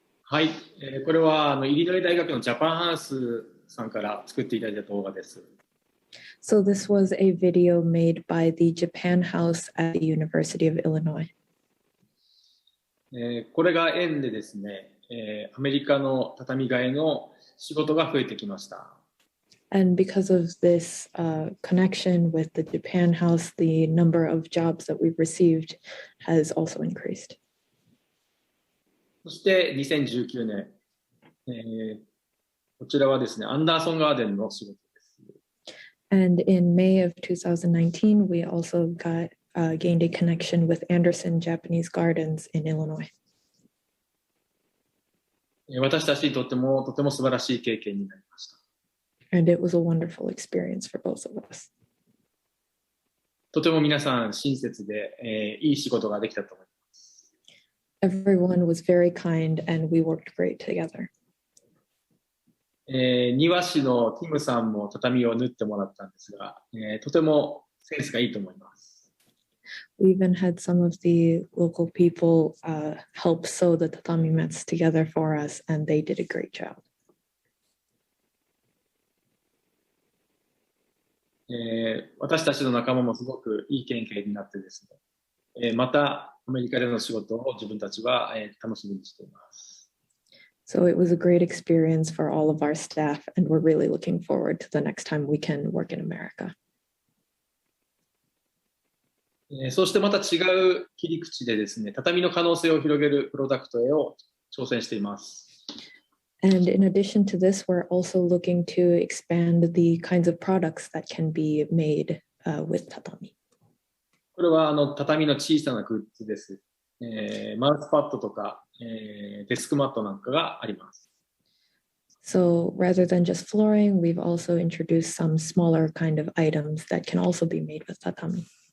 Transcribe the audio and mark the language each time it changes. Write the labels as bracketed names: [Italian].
[Japanese] はい、これはイリノイ大学のジャパンハウスさんから作っていただいた動画です。 [English] So this was a video made by the Japan House at the University of Illinois. [Japanese] これが縁でですね、アメリカの畳替えの仕事が増えてきました。 [English] And because of this connection with the Japan House, the number of jobs that we've received has also increased. [Japanese] そして2019年、こちらはですね、アンダーソンガーデンの仕事です。 [English] And in May of 2019, we also gained a connection with Anderson Japanese Gardens in Illinois. [Japanese] 私たちにとってもとても素晴らしい経験になりました。 [English] And it was a wonderful experience for both of us. [Japanese] とても皆さん親切で、いい仕事ができたと思います。 [English] Everyone was very kind and we worked great together. [Japanese] 庭師のティムさんも畳を縫ってもらったんですが、とてもセンスがいいと思います。 [English] We even had some of the local people help sew the tatami mats together for us, and they did a great job. [Japanese] 私たちの仲間もすごくいい経験になってですね、またアメリカでの仕事を自分たちは楽しみにしています。 [English] So it was a great experience for all of our staff, and we're really looking forward to the next time we can work in America. [Japanese] そしてまた違う切り口でですね、畳の可能性を広げるプロダクトへを挑戦しています。 [English] And in addition to this, we're also looking to expand the kinds of products that can be made with tatami. [Japanese] これは畳の小さなグッズです。マウスパッドとか、デスクマットなんかがあります。 [English] So rather than just flooring, we've also introduced some smaller kind of items that can also be made with tatami.